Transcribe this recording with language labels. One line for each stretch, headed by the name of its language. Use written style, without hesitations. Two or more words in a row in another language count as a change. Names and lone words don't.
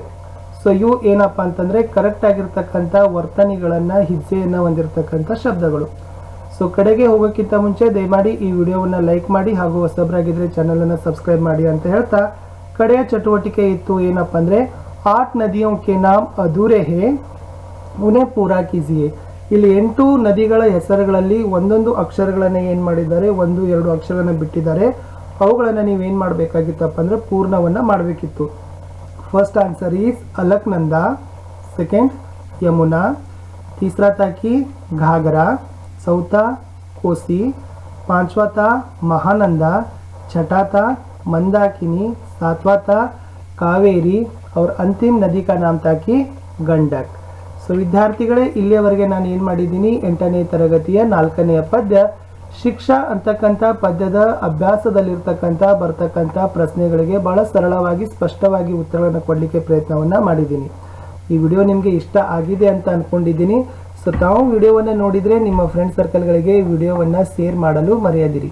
Kannada: ಸೊ ಇವು ಏನಪ್ಪ ಅಂತಂದರೆ ಕರೆಕ್ಟ್ ಆಗಿರ್ತಕ್ಕಂಥ ವರ್ತನೆಗಳನ್ನು, ಹೆಜ್ಜೆಯನ್ನು ಹೊಂದಿರತಕ್ಕಂಥ ಶಬ್ದಗಳು. ಸೊ ಕಡೆಗೆ ಹೋಗೋಕ್ಕಿಂತ ಮುಂಚೆ ದಯಮಾಡಿ ಈ ವಿಡಿಯೋವನ್ನು ಲೈಕ್ ಮಾಡಿ ಹಾಗೂ ಹೊಸಬರಾಗಿದ್ದರೆ ಚಾನಲನ್ನು ಸಬ್ಸ್ಕ್ರೈಬ್ ಮಾಡಿ ಅಂತ ಹೇಳ್ತಾ ಕಡೆಯ ಚಟುವಟಿಕೆ ಇತ್ತು ಏನಪ್ಪ ಅಂದರೆ 8
Hindi: नदियों के नाम अधूरे हैं उन्हें पूरा कीजिए.
Kannada: ಇಲ್ಲಿ 8 ನದಿಗಳ ಹೆಸರುಗಳಲ್ಲಿ ಒಂದೊಂದು ಅಕ್ಷರಗಳನ್ನು ಏನು ಮಾಡಿದ್ದಾರೆ, 1-2 ಅಕ್ಷರಗಳನ್ನು ಬಿಟ್ಟಿದ್ದಾರೆ. ಅವುಗಳನ್ನು ನೀವೇನು ಮಾಡಬೇಕಾಗಿತ್ತಪ್ಪ ಅಂದರೆ ಪೂರ್ಣವನ್ನು ಮಾಡಬೇಕಿತ್ತು.
English: First answer is Alaknanda, second Yamuna,
Hindi: तीसरा था कि घाघरा, चौथा कोसी, पांचवा था महानंदा, छठा था मंदाकिनी, सातवां था कावेरी और अंतिम नदी का नाम था कि गंडक.
Kannada: ಸೊ ವಿದ್ಯಾರ್ಥಿಗಳೇ, ಇಲ್ಲಿಯವರೆಗೆ ನಾನು ಏನು ಮಾಡಿದ್ದೀನಿ, 8ನೇ ತರಗತಿಯ 4ನೆಯ ಪದ್ಯ ಶಿಕ್ಷಾ ಅಂತಕ್ಕಂಥ ಪದ್ಯದ ಅಭ್ಯಾಸದಲ್ಲಿರ್ತಕ್ಕಂಥ ಬರ್ತಕ್ಕಂಥ ಪ್ರಶ್ನೆಗಳಿಗೆ ಬಹಳ ಸರಳವಾಗಿ ಸ್ಪಷ್ಟವಾಗಿ ಉತ್ತರಗಳನ್ನು ಕೊಡಲಿಕ್ಕೆ ಪ್ರಯತ್ನವನ್ನು ಮಾಡಿದ್ದೀನಿ. ಈ ವಿಡಿಯೋ ನಿಮಗೆ ಇಷ್ಟ ಆಗಿದೆ ಅಂತ ಅಂದ್ಕೊಂಡಿದ್ದೀನಿ. ಸೊ ತಾವು ವಿಡಿಯೋವನ್ನು ನೋಡಿದರೆ ನಿಮ್ಮ
English: friend circleಗಳಿಗೆ
Kannada: ವಿಡಿಯೋವನ್ನು ಶೇರ್ ಮಾಡಲು ಮರೆಯದಿರಿ.